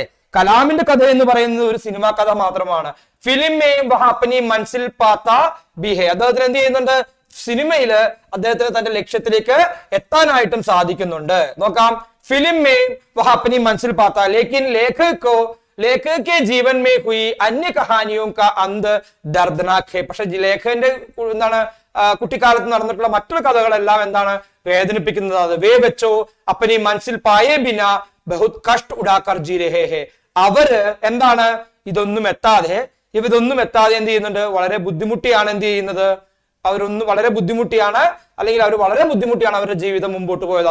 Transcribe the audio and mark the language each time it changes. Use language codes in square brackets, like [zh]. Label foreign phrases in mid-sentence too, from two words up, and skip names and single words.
[ml] കലാമിന്റെ കഥ എന്ന് പറയുന്നത് ഒരു സിനിമാ കഥ മാത്രമാണ്. [hi] फ़िल्म में वह अपनी मंज़िल पाता भी है. [ml] അദ്ദേഹത്തിന് എന്ത് ചെയ്യുന്നുണ്ട്? സിനിമയില് അദ്ദേഹത്തിന് തന്റെ ലക്ഷ്യത്തിലേക്ക് എത്താനായിട്ടും സാധിക്കുന്നുണ്ട്. [hi] നോക്കാം. फ़िल्म में वह अपनी मंज़िल पाता लेकिन लेखक के जीवन में हुई अन्य कहानियों का अंत दर्दनाक है. [ml] പക്ഷെ ലേഖകന്റെ എന്താണ് കുട്ടിക്കാലത്ത് നടന്നിട്ടുള്ള മറ്റൊരു കഥകളെല്ലാം എന്താണ് വേദനിപ്പിക്കുന്നത്. [hi] അത് वे बच्चे अपनी मंज़िल पाए बिना बहुत कष्ट उठाकर जी रहे हैं. [ml] അവര് എന്താണ് ഇതൊന്നും എത്താതെ എന്ത് ചെയ്യുന്നുണ്ട്? വളരെ ബുദ്ധിമുട്ടിയാണ് എന്ത് ചെയ്യുന്നത്? വളരെ ബുദ്ധിമുട്ടിയാണ് അവരുടെ ജീവിതം മുമ്പോട്ട് പോയത്.